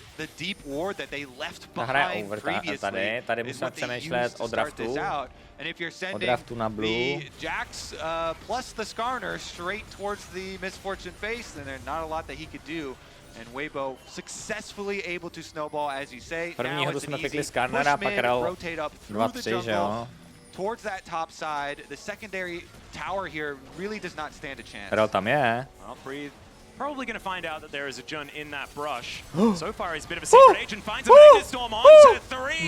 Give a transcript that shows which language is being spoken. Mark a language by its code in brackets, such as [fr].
[en] The deep ward that they left behind previously is what they used to start this out. And if you're sending the Jax plus the Skarner straight towards the Misfortune face, then there's not a lot that he could do. And Weibo successfully able to snowball, as you say. [cs] První hru jsme pikli Skarnera, pak hrál 2-3, že jo? [en] Towards that top side, the secondary tower here really does not stand a chance. [cs] Hrál tam je. [en] Well, Breathe probably going to find out that there is a Jun in that brush. So far he's a bit of a secret agent, finds a Magnet Storm onto 3.